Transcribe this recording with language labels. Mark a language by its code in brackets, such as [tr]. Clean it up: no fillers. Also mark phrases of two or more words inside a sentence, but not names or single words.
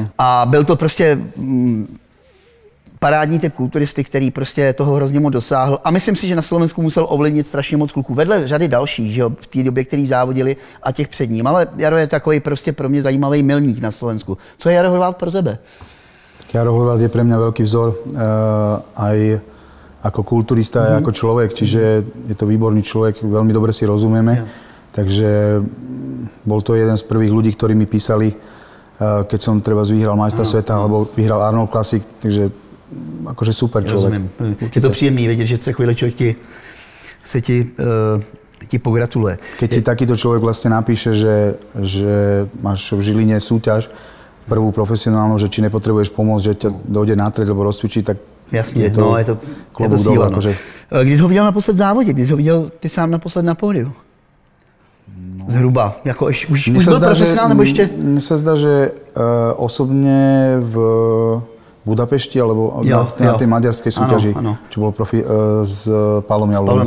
[cs] A byl to prostě parádní typ kulturisty, který prostě toho hrozně moc dosáhl. A myslím si, že na Slovensku musel ovlivnit strašně moc kluků. Vedle řady dalších, že jo, v té době, který závodili a těch před ním. Ale Jaro je takový prostě pro mě zajímavý milník na Slovensku. Co je Jaro Horváth pro tebe? [sk] Jaro Horváth je pre mňa veľký vzor aj ako kulturista, aj ako človek. Čiže je to výborný človek, veľmi dobre si rozumieme. Takže bol to jeden z prvých ľudí, ktorí mi písali, keď som treba vyhral majstra sveta, alebo vyhral Arnold Classic. Takže akože super človek. [cs] Je to příjemný vědět, že se chvíli člověk ti pogratuluje. [sk] Keď ti takýto človek vlastne napíše, že máš v Žiline súťaž, prvú profesionálnu, že či nepotrebuješ pomôcť, že ťa dojde na tred, alebo rozcvičí, [cs] tak jasně, je to síla. [sk] Akože... [cs] Kdy jsi ho viděl naposled v závodě? Kdy jsi ho viděl ty sám naposled na pódiu? Zhruba, jako už byl profesionál, nebo ještě? Mně se zdá, že osobně v Budapešti, alebo na té maďarské soutěži, čo bylo profi s Pálom Javorovským.